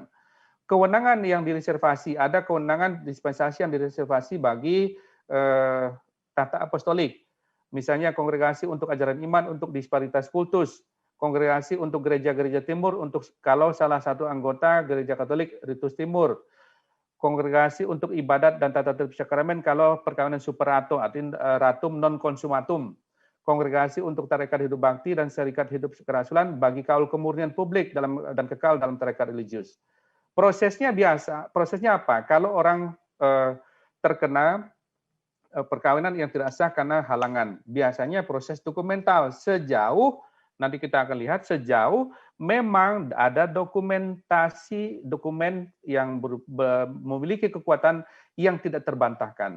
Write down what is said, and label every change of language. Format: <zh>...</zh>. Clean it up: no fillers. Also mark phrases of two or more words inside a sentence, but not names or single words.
<id>Kewenangan yang direservasi, ada kewenangan dispensasi yang direservasi bagi tata apostolik. Misalnya kongregasi untuk ajaran iman, untuk disparitas kultus, kongregasi untuk gereja-gereja timur, untuk kalau salah satu anggota gereja Katolik ritus timur, kongregasi untuk ibadat dan tata tertib sakramen kalau perkawinan superato atau</id> <la>ratum non consumatum,</la> <id>kongregasi untuk tarekat hidup bakti dan serikat hidup kerasulan bagi kaul kemurnian publik dan kekal dalam tarekat religius. Prosesnya biasa, prosesnya apa? Kalau orang terkena perkawinan yang tidak sah karena halangan, biasanya proses dokumental sejauh nanti kita akan lihat sejauh memang ada dokumen yang memiliki kekuatan yang tidak terbantahkan.</id>